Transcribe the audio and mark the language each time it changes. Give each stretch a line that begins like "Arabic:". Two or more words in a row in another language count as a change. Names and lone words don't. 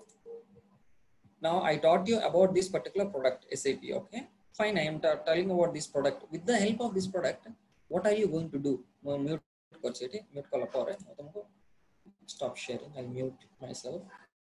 English: Now I taught you about this particular product SAP. Okay, fine, I am telling about this product. With the help of this product, what are you going to do?
Odia: ମୁଁ ମ୍ୟୁଟ୍ କରିଛି ଏଠି ମ୍ୟୁଟ୍ କଲା ପରେ ମୁଁ ତମକୁ
English: stop sharing. I'll mute myself.